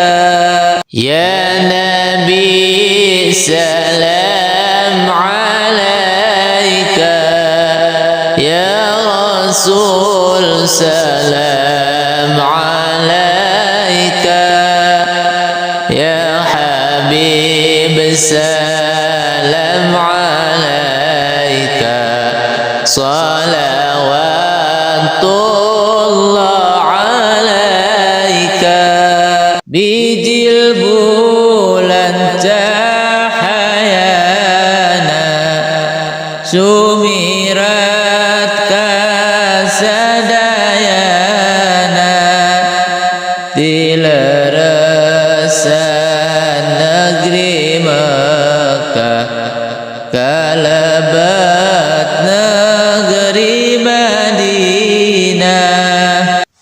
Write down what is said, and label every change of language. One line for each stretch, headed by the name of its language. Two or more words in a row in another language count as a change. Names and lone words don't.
Arabic: يا نبي سلام عليك يا رسول سلام عليك يا حبيب سلام عليك صلوات الله عليك.
Sundanese: Bijil bulan cahayana, sumirat kasadayana, dileresan negeri Mekah, kalabat negeri Madinah.